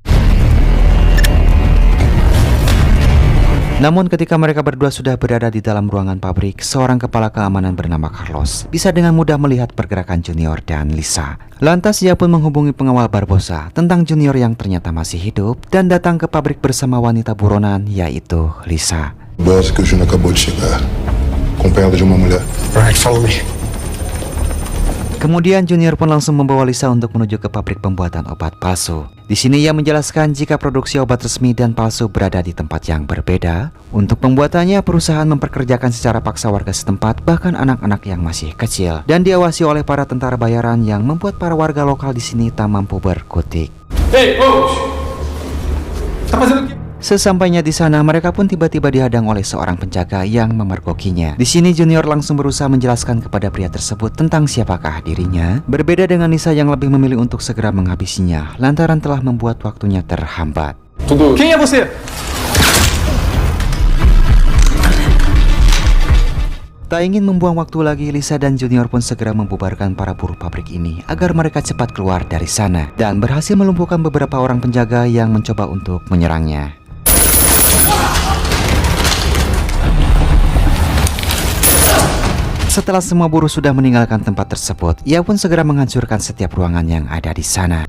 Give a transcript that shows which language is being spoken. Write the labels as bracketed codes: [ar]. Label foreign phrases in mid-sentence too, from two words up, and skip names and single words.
[id] Namun ketika mereka berdua sudah berada di dalam ruangan pabrik, seorang kepala keamanan bernama Carlos bisa dengan mudah melihat pergerakan Junior dan Lisa. Lantas ia pun menghubungi pengawal Barbosa tentang Junior yang ternyata masih hidup dan datang ke pabrik bersama wanita buronan, yaitu Lisa. [pt] Base que o Júnior acabou de chegar, acompanhado de uma mulher. [en] Right, follow me. [id] Kemudian Junior pun langsung membawa Lisa untuk menuju ke pabrik pembuatan obat palsu. Di sini ia menjelaskan jika produksi obat resmi dan palsu berada di tempat yang berbeda. Untuk pembuatannya, perusahaan memperkerjakan secara paksa warga setempat, bahkan anak-anak yang masih kecil, dan diawasi oleh para tentara bayaran yang membuat para warga lokal di sini tak mampu berkutik. [en] Hey, coach! [pt] Tá fazendo o quê? [id] Sesampainya di sana, mereka pun tiba-tiba dihadang oleh seorang penjaga yang memergokinya. Di sini Junior langsung berusaha menjelaskan kepada pria tersebut tentang siapakah dirinya. Berbeda dengan Lisa yang lebih memilih untuk segera menghabisinya, lantaran telah membuat waktunya terhambat. [pt] Quem é você? [id] Tak ingin membuang waktu lagi, Lisa dan Junior pun segera membubarkan para buruh pabrik ini agar mereka cepat keluar dari sana dan berhasil melumpuhkan beberapa orang penjaga yang mencoba untuk menyerangnya. Setelah semua buruh sudah meninggalkan tempat tersebut, ia pun segera menghancurkan setiap ruangan yang ada di sana.